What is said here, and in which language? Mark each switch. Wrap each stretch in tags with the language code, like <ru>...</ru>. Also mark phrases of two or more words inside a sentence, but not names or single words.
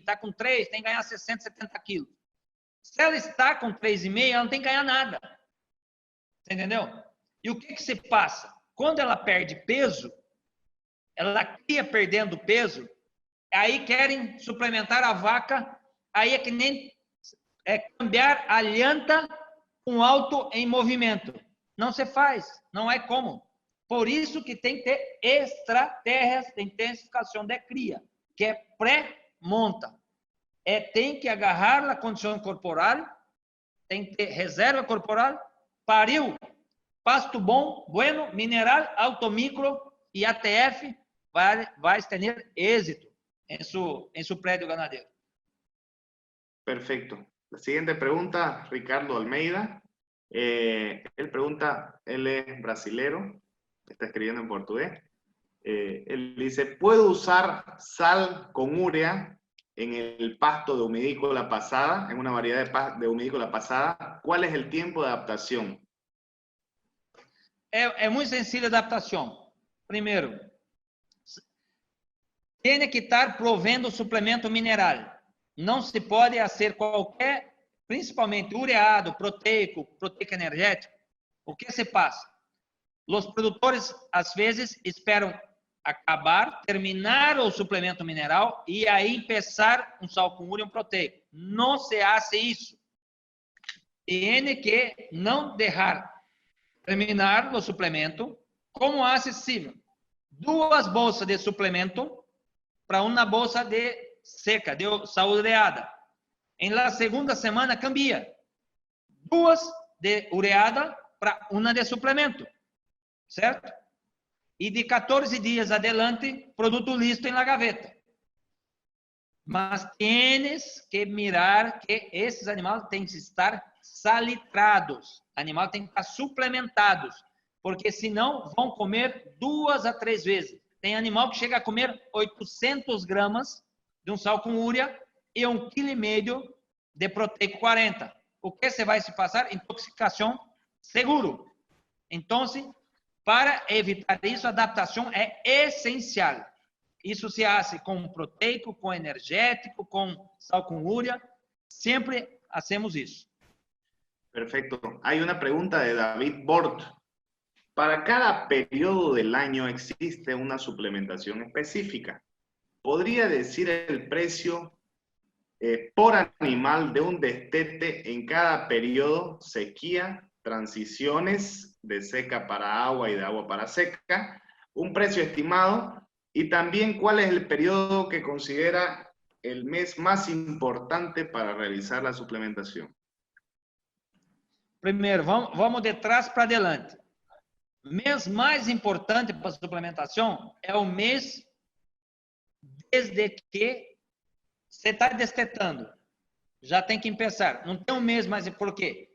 <pt>Está com 3, tem que ganhar 60, 70 quilos. Se ela está com 3,5, ela não tem que ganhar nada. Você entendeu? E o que se passa? Quando ela perde peso, ela cria perdendo peso, aí querem suplementar a vaca, aí é que nem</pt> <es>cambiar a llanta</es> <pt>com alto em movimento. Não se faz, não é como. Por isso que tem que ter estratégias de intensificação de cria, que é pré-monta. Tem que agarrar a condição corporal, tem que ter reserva corporal, pariu, pasto bom, bueno, mineral, alto micro e ATF, vai ter êxito em seu prédio ganadeiro.</pt> <es>Perfecto. La siguiente pregunta, Ricardo Almeida. Él pregunta, él es brasilero, está escribiendo en portugués. Él dice, ¿puedo usar sal con urea en el pasto de humidícola pasada, en una variedad de humidícola pasada? ¿Cuál es el tiempo de adaptación?</es> <pt>É muito sencilla a adaptação. Primeiro, tem que estar provendo suplemento mineral. Não se pode fazer qualquer, principalmente ureado, proteico energético. O que se passa? Os produtores, às vezes, esperam acabar, terminar o suplemento mineral e aí começar sal com ureia e proteico. Não se faz isso. Tem que não deixar terminar o suplemento como acessível. 2 bolsas de suplemento para uma bolsa de seca, deu saureada.</pt> <es>Em la segunda semana cambia. 2 de ureada para 1 de suplemento.</es> <pt>Certo? E de 14 dias adelante, produto listo</pt> <es>em la gaveta. Mas tienes que mirar</es> <pt>que esses animais têm que estar salitrados. O animal tem que estar suplementados. Porque senão vão comer 2 a 3 vezes. Tem animal que chega a comer 800 gramas de um sal com úrea e 1,5 kg de proteico 40. O que você vai se passar? Intoxicação seguro. Então, para evitar isso, a adaptação é essencial. Isso</pt> <es>se hace</es> <pt>com proteico, com energético, com sal com úrea. Sempre hacemos isso.</pt> <es>Perfecto. Hay una pregunta de David Bort. Para cada periodo del año existe una suplementación específica. ¿Podría decir el precio por animal de un destete en cada periodo, sequía, transiciones de seca para agua y de agua para seca, un precio estimado y también cuál es el periodo que considera el mes más importante para realizar la suplementación?</es> <pt>Primeiro, vamos de trás para adelante. O mês mais importante para a suplementação é o mês desde que você está destetando. Já tem que pensar. Não tem um mês mais... Por quê?</pt>